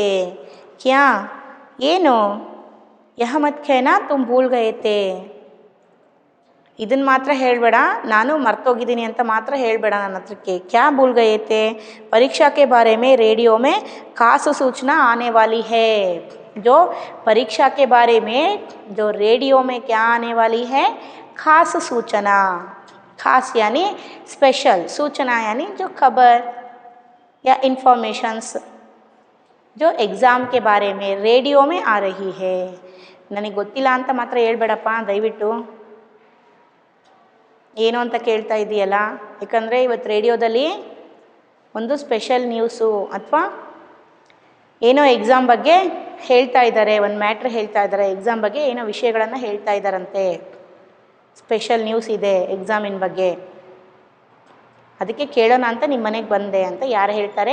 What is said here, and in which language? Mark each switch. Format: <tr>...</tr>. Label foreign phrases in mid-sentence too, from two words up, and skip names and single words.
<hi>क्या ಏನು? यह मत खाना तुम भूल गए थे.</hi> <kn>ಇದನ್ನು ಮಾತ್ರ ಹೇಳಬೇಡ, ನಾನು ಮರ್ತೋಗಿದ್ದೀನಿ ಅಂತ ಮಾತ್ರ ಹೇಳಬೇಡ ನನ್ನ ಹತ್ರಕ್ಕೆ.</kn> <hi>क्या भूल गए थे? परीक्षा के बारे में रेडियो में खास सूचना आने वाली है. जो परीक्षा के बारे में जो रेडियो में क्या आने वाली है? खास सूचना. खास यानी स्पेशल, सूचना यानी जो खबर या इन्फॉर्मेशंस जो एग्ज़ाम के बारे में रेडियो में आ रही है.</hi> <kn>ನನಗೆ ಗೊತ್ತಿಲ್ಲ ಅಂತ ಮಾತ್ರ ಹೇಳ್ಬೇಡಪ್ಪ ದಯವಿಟ್ಟು, ಏನು ಅಂತ ಕೇಳ್ತಾ ಇದೆಯಲ್ಲ, ಯಾಕಂದರೆ ಇವತ್ತು ರೇಡಿಯೋದಲ್ಲಿ ಒಂದು ಸ್ಪೆಷಲ್ ನ್ಯೂಸು ಅಥವಾ ಏನೋ ಎಕ್ಸಾಮ್ ಬಗ್ಗೆ ಹೇಳ್ತಾ ಇದ್ದಾರೆ, ಒಂದು ಮ್ಯಾಟ್ರ್ ಹೇಳ್ತಾ ಇದ್ದಾರೆ, ಎಕ್ಸಾಮ್ ಬಗ್ಗೆ ಏನೋ ವಿಷಯಗಳನ್ನು ಹೇಳ್ತಾ ಇದ್ದಾರಂತೆ, ಸ್ಪೆಷಲ್ ನ್ಯೂಸ್ ಇದೆ ಎಕ್ಸಾಮಿನ ಬಗ್ಗೆ, ಅದಕ್ಕೆ ಕೇಳೋಣ ಅಂತ ನಿಮ್ಮ ಮನೆಗೆ ಬಂದೆ ಅಂತ ಯಾರು ಹೇಳ್ತಾರೆ?</kn>